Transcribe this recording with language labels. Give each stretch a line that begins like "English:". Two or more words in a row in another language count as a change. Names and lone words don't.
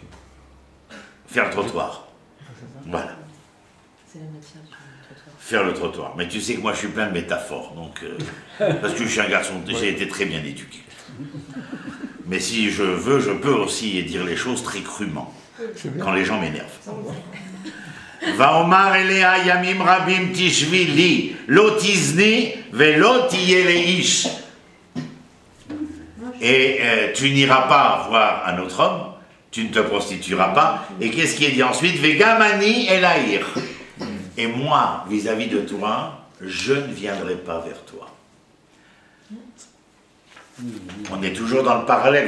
French: Faire le trottoir. Voilà. C'est la matière du trottoir. Faire le trottoir. Mais tu sais que moi je suis plein de métaphores, donc, parce que je suis un garçon, j'ai été très bien éduqué. Mais si je veux, je peux aussi dire les choses très crûment, quand les gens m'énervent.
Hebrew: ואומר אליה ימים רבים תשבי לי, לא תזני ולא תהיי לאיש.
French: Et tu n'iras pas voir un autre homme, tu ne te prostitueras pas. Et qu'est-ce qui est dit ensuite?
Hebrew: וגם אני אליך.
French: Et moi, vis-à-vis de toi, je ne viendrai pas vers toi. On est toujours dans le parallèle.